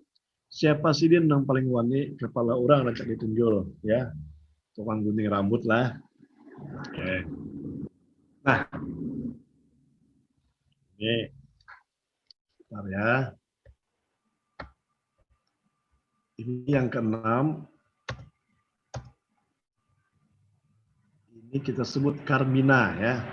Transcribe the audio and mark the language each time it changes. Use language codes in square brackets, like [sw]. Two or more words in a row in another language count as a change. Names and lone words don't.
[bjn] Siapa sih dia yang paling wani, kepala orang rancak ditunjul, ya. [id] Tukang gunting rambut lah. Oke. Nah, ini, bentar ya. Ini yang keenam. Ini kita sebut Carmina ya.